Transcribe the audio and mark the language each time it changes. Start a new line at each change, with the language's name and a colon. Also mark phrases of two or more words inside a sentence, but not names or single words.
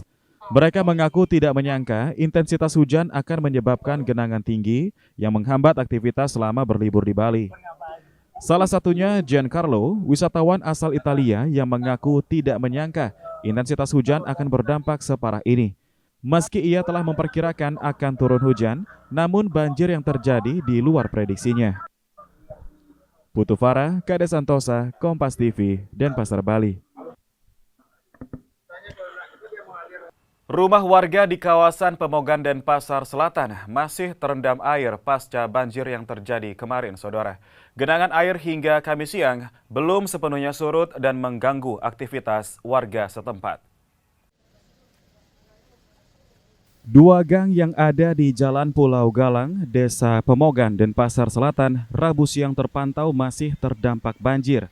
Indonesian: Mereka mengaku tidak menyangka intensitas hujan akan menyebabkan genangan tinggi yang menghambat aktivitas selama berlibur di Bali. Salah satunya Giancarlo, wisatawan asal Italia yang mengaku tidak menyangka intensitas hujan akan berdampak separah ini. Meski ia telah memperkirakan akan turun hujan, namun banjir yang terjadi di luar prediksinya. Putu Farah, Kade Santosa, Kompas TV, Denpasar, Bali. Rumah warga di kawasan Pemogan Denpasar Selatan masih terendam air pasca banjir yang terjadi kemarin, saudara. Genangan air hingga Kamis siang belum sepenuhnya surut dan mengganggu aktivitas warga setempat. Dua gang yang ada di Jalan Pulau Galang, Desa Pemogan, Denpasar Selatan, Rabu siang terpantau masih terdampak banjir.